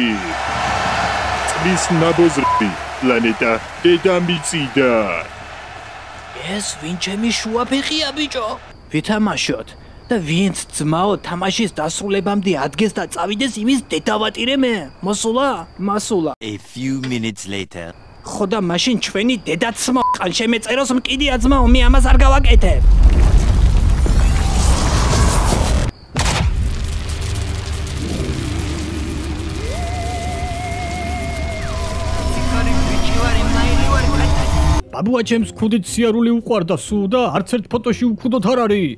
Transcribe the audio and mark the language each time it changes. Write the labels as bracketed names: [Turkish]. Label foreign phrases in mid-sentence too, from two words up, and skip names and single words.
[Georgian] წლის ნაბოზრები. პლანეტა დედამიწიდან. ეს ვინ ჩემი შუაფეხია ბიჭო? ვითამაშოთ და ვინც ძმაო თამაშის დასრულებამდე ადგეს და წავიდეს იმის დედავატირე მე. მოსულა? მასულა. [English] A few minutes later. [Georgian] ხოდა მაშინ ჩვენი დედაც მოყან შემეწეროს მკიდია ძმაო, მე ამას არ გავაკეთებ. აბუა ჩემს ქუდით სიარული უყვარდა სულ და არც ერთ ფოტოში უქუდოთ არ არის.